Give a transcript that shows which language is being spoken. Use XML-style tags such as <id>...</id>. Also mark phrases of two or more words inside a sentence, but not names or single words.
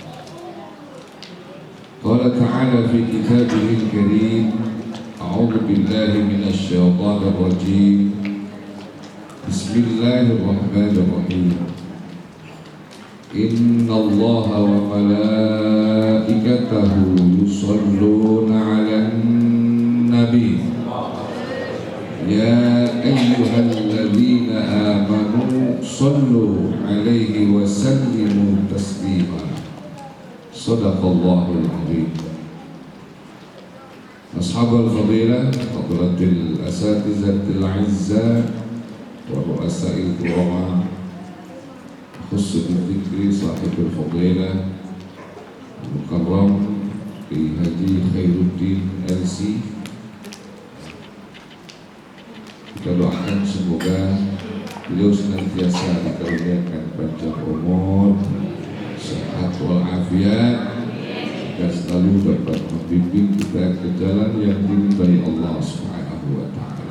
<ar>قال تعالى في كتابه الكريم، أعوذ بالله من الشيطان الرجيم. بسم الله الرحمن الرحيم. إن الله وملائكته يصلون على النبي. يا أيها الذين آمنوا صلوا عليه وسلموا تسليما. صدق الله العظيم. أصحاب الفضيلة، فضيلة الأساتذة الأعزة ورؤساء الكرام، خصوص ذكر صاحب الفضيلة مكرم Ki Haji Khairuddin LC.</ar> <id>Kita doakan semoga beliau senantiasa dikaruniakan panjang umur, sehat walafiat, dan selalu dapat membimbing kita ke jalan yang diridhai Allah</id> <ar>سبحانه وتعالى.</ar>